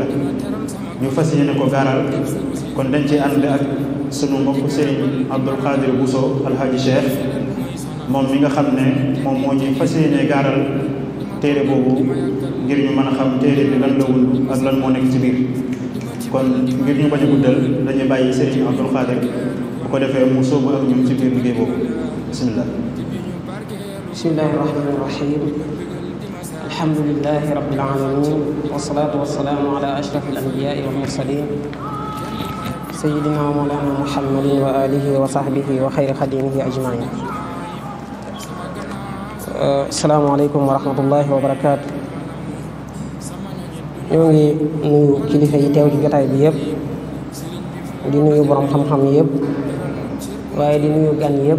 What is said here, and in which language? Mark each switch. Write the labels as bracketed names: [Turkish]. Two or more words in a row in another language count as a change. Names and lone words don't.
[Wolof] ñu fas yéene ko gaaral kon dañ ci ànd ak sunu mbokk Serigne Abdul Qadir Bousso Alhaji Cheikh, moom mi nga xam ne moom moo ñuy fas yéene gaaral téere boobu ngir ñu mën a xam téere bi lan la wund ak lan moo nekk ci biir. kon ngir ñu bañ a guddal dañuy bàyyi Serigne Abdul Qadir bu ko defee mu sóobu ak ñun ci biir liggéey boobu. [Arabic] bismillah. بسم الله الرحمن الرحيم. الحمد لله رب العالمين والصلاة والسلام على أشرف الأنبياء والمرسلين سيدنا ومولانا محمد وآله وصحبه وخير خادمه أجمعين. السلام عليكم ورحمة الله وبركاته. [Wolof] ñoo ngi nuyu kilifa yi teew ci jotaay bi yëpp, di nuyu borom xam-xam yëpp, waaye di nuyu gan yëpp.